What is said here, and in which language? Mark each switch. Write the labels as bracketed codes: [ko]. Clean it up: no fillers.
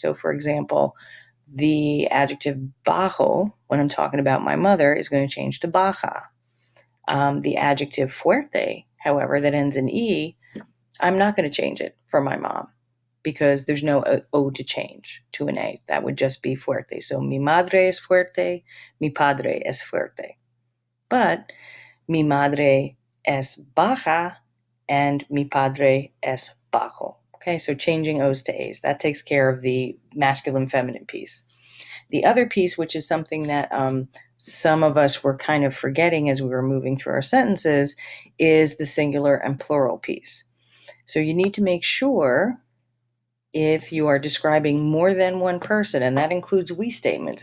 [en] So for example, the adjective bajo, when I'm talking about my mother, is going to change to baja. The adjective fuerte, however, that ends in E, I'm not going to change it for my mom because there's no O to change to an A. That would just be fuerte. [es] So mi madre es fuerte, mi padre es fuerte. But mi madre es baja and mi padre es bajo. [en] Okay, so changing O's to A's. That takes care of the masculine feminine piece. The other piece, which is something that some of us were kind of forgetting as we were moving through our sentences, is the singular and plural piece. So you need to make sure if you are describing more than one person, and that includes we statements.